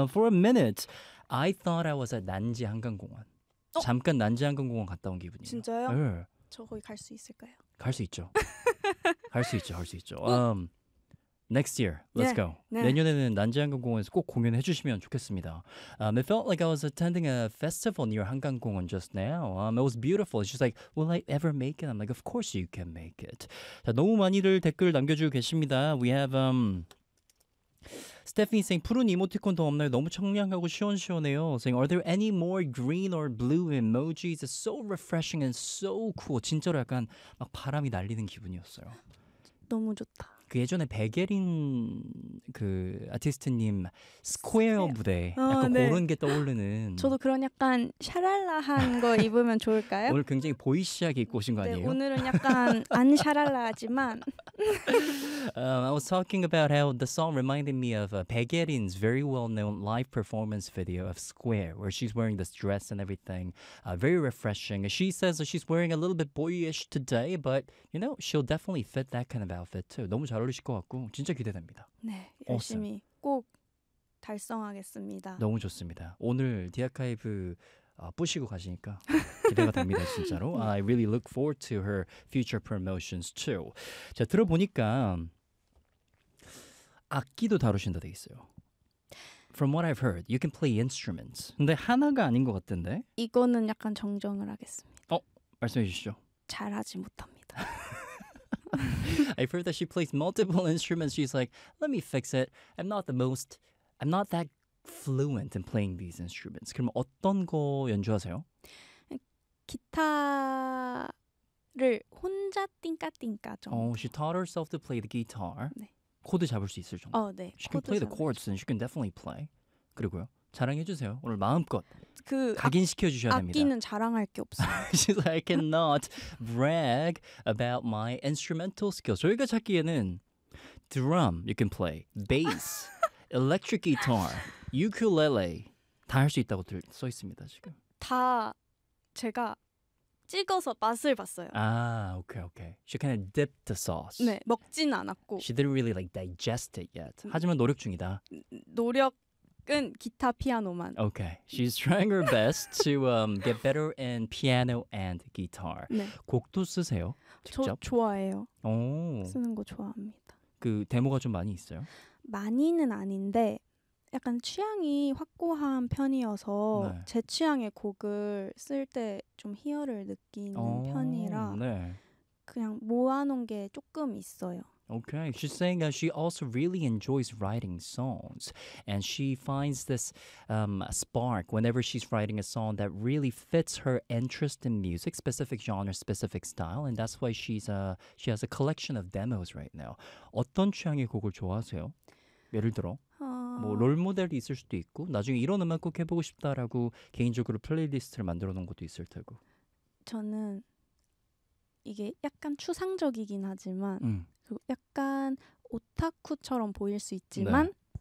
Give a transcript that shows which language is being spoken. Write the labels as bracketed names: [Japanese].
[English] For a minute, I thought I was at 난지 한강공원. 어? [Korean] 잠깐 난지 한강공원 갔다 온 기분이에요. 진짜요? 네. 저 거기 갈 수 있을까요? 갈 수 있죠. 갈 수 있죠, 갈 수 있죠. [English] Next year, let's go. [Korean] 내년에는 난지 한강공원에서 꼭 공연해 주시면 좋겠습니다. [English] It felt like I was attending a festival near 한강공원 just now. It was beautiful. She's like, will I ever make it? I'm like, of course you can make it. [Korean] 자, 너무 많이들 댓글 남겨주고 계십니다. [English] We have Stephanie saying, [Korean] 푸른 이모티콘 더 없나요? 너무 청량하고 시원시원해요. [English] Saying, are there any more green or blue emojis? It's so refreshing and so cool. [Korean] 진짜로 약간 막 바람이 날리는 기분이었어요. 너무 좋다. 그 예전에 백예린 그 아티스트님 스퀘어 무대 약간 네. 그런 게 떠오르는 저도 그런 약간 샤랄라한 거 입으면 좋을까요? 오늘 굉장히 보이시하게 입고 오신 거 아니에요? 네, 오늘은 약간 안 샤랄라하지만 [English] I was talking about how the song reminded me of Baegyeorin's very well-known live performance video of Square where she's wearing this dress and everything very refreshing. She says she's wearing a little bit boyish today but you know, she'll definitely fit that kind of outfit too. [Korean] 너무 잘 어울리실 것 같고 진짜 기대됩니다. 네, 열심히 awesome. 꼭 달성하겠습니다. 너무 좋습니다. 오늘 디아카이브 부시고 가시니까 기대가 됩니다, 진짜로. [English] I really look forward to her future promotions too. [Korean] 자, 들어보니까 악기도 다루신다 돼 있어요. [English] From what I've heard, you can play instruments. [Korean] 근데 하나가 아닌 것 같은데? 이거는 약간 정정을 하겠습니다. 어, 말씀해 주시죠. 잘하지 못합니다. [English] I've heard that she plays multiple instruments. She's like, let me fix it. I'm not that fluent in playing these instruments. [Korean] 그럼 어떤 거 연주하세요? 기타를 혼자 띵까띵까 정도. [English] Oh, she taught herself to play the guitar. [Korean] 네. 코드 잡을 수 있을 정도. 어, 네. [English] She can play the chords and she can definitely play. [Korean] 그리고요. 자랑해주세요. 오늘 마음껏 그 각인시켜주셔야 됩니다. 악기는 자랑할 게 없어요. [English] She's like, I cannot brag about my instrumental skills. [Korean] 저희가 찾기에는 드럼, [English] you can play, [Korean] bass, electric guitar, ukulele 다 할 수 있다고 써 있습니다, 지금. 다 제가 찍어서 맛을 봤어요. 아, 오케이, 오케이. [English] She kind of dipped the sauce. [Korean] 네, 먹진 않았고. [English] She didn't really like digest it yet. [Korean] 하지만 노력 중이다. 노력. 끈 기타 피아노만. [English] Okay, she's trying her best to get better in piano and guitar. [Korean] 네. 곡도 쓰세요? 직접? 저 좋아해요. 오. 쓰는 거 좋아합니다. 그 데모가 좀 많이 있어요? 많이는 아닌데 약간 취향이 확고한 편이어서 네. 제 취향의 곡을 쓸 때 좀 희열을 느끼는 편이라 네. 그냥 모아놓은 게 조금 있어요. [English] Okay, she's saying that she also really enjoys writing songs and she finds this spark whenever she's writing a song that really fits her interest in music, specific genre, specific style, and that's why she has a collection of demos right now. [Korean] 어떤 취향의 곡을 좋아하세요? 예를 들어, 뭐 롤 모델이 있을 수도 있고 나중에 이런 음악 꼭 해보고 싶다라고 개인적으로 플레이리스트를 만들어 놓은 것도 있을 테고. 저는 이게 약간 추상적이긴 하지만 약간 오타쿠처럼 보일 수 있지만 네.